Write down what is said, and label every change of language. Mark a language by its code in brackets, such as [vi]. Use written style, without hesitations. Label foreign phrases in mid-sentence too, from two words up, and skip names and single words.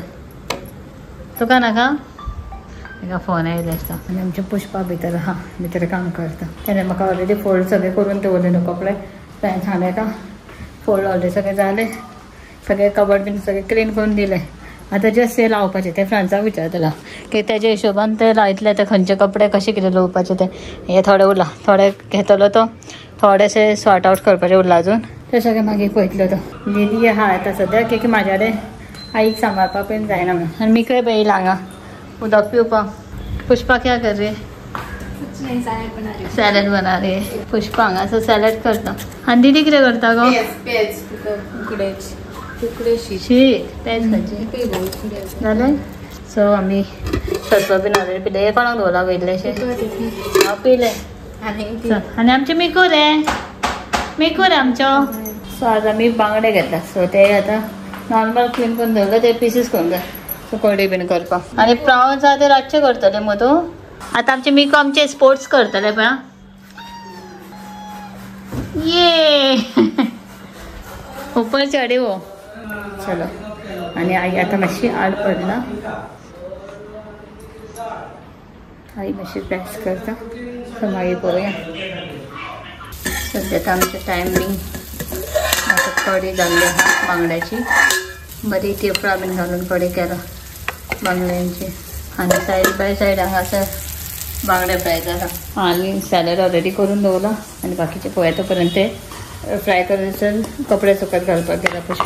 [kok] तुका नाका ताका फोन आयले आसता आनी आमचे पुष्पा भितर आहा भितर काम करता तेणें म्हाका [en] already fold [kok] सगळे करून दवरले न्हू कपडे ताणें सांगलें का [en] fold already [kok] सगळे जाले सगळे कबर्ड बीन सगळे क्लीन करून दिले आतां जस्ट हे लावपाचें ते फ्रांसाक विचारतलो की तेजे हिशोबान ते लायतले ते खंयचे कपडे कशे कितें लावपाचे ते हे थोडे उरला थोडे घेतलो तो थोडेशे [en] sort out [kok] करपाचें उरला अजून ते सगळे मागीर पळयतलो तो. दीदी आहा आतां सद्या की म्हाज्या कडेन आईक सांबाळपाक बीन जायना म्हणून आनी मिकय पळय येयला हांगा उदक पिवपाक. पुष्पा [hi] क्या कर रही सॅलड बना रही है [kok] पुष्पा हांगासर सॅलड करता आनी दीदी कितें करता गो शी तेच खंयचे जालें. सो आमी सत्व बीन ऑलरेडी पिले हे कोणाक दवरला वयलेशें हांव पिले आनी आमचे मिकू रे आमचो. सो आज आमी बांगडे घेतला सो ते आतां [en] normal clean [kok] करून दवरले ते पिसीस करून जाय सो कडी बीन करपाक आनी प्रावन्स आहा ते रातचे करतले मग तूं. आतां आमचे मिकू आमचे स्पोर्ट्स करतले पळय [hi] ये ऊपर चढे हो चलो. [kok] आनी आई आतां मातशी आड पडला आई मातशी प्रॅक्स करता सो मागीर पळोवया. सद्या आमचें टायमींग आतां कडी जाल्ली आहा बांगड्याची बरी तेफळां बीन घालून कडी केला बांगड्यांची आनी [en] side by side [kok] हांगासर बांगडे फ्राय जाला आनी सॅलड ऑलरेडी करून दवरला आनी बाकीचे पळय तो पर्यंत ते फ्राय करून कपडे सुकत घालपाक गेला पुष्पा.